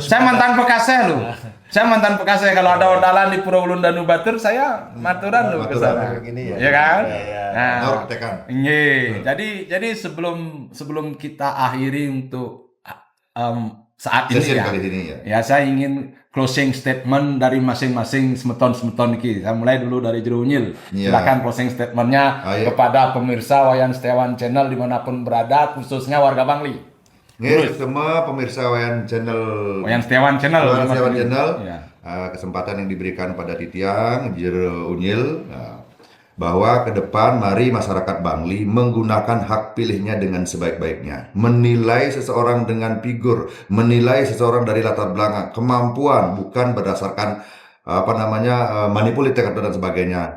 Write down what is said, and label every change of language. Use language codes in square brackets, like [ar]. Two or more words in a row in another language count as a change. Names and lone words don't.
[id] Saya mantan Pekaseh loh. Saya mantan Pekaseh, kalau ada odalan di Pura Ulun Danu Batur, saya maturan loh ke sana. Ya kan? Nah, jadi sebelum kita akhiri untuk saat ini ya. Kali ini ya. Ya, saya ingin [en] closing statement [id] dari masing-masing semeton-semeton iki. Saya mulai dulu dari Jero Unyil. Silakan [en] closing statementnya [id] kepada pemirsa Wayan Setiawan Channel dimanapun berada, khususnya warga Bangli. Semua pemirsa Wayan Setiawan Channel. Ya. Kesempatan yang diberikan pada Titiang, Jero Unyil, bahwa ke depan mari masyarakat Bangli menggunakan hak pilihnya dengan sebaik-baiknya, menilai seseorang dengan figur, menilai seseorang dari latar belakang, kemampuan, bukan berdasarkan manipulatif dan sebagainya.